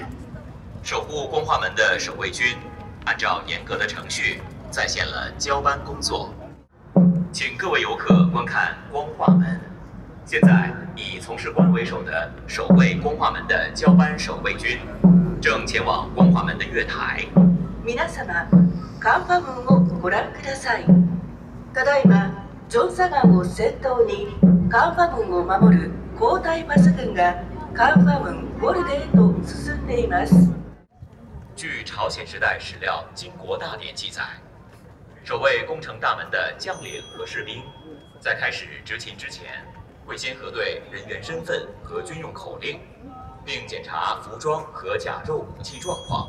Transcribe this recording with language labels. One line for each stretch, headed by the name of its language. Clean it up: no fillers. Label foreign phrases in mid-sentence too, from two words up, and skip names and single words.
Chinese: 守护光化门的守卫军，按照严格的程序，再现了交班工作。请各位游客观看光化门。现在，以从事官为首的守卫光化门的交班守卫军，正前往光化门的月台。
Japanese: 皆様、光化門をご覧ください。ただいま、ジョンサガンを先頭に光化門を守る交代バス軍が光化門ウォルデへと進んでいます。
Chinese: 据朝鲜时代史料《金国大典》记载，守卫宫城大门的将领和士兵，在开始执勤之前，会先核对人员身份和军用口令，并检查服装和甲胄武器状况。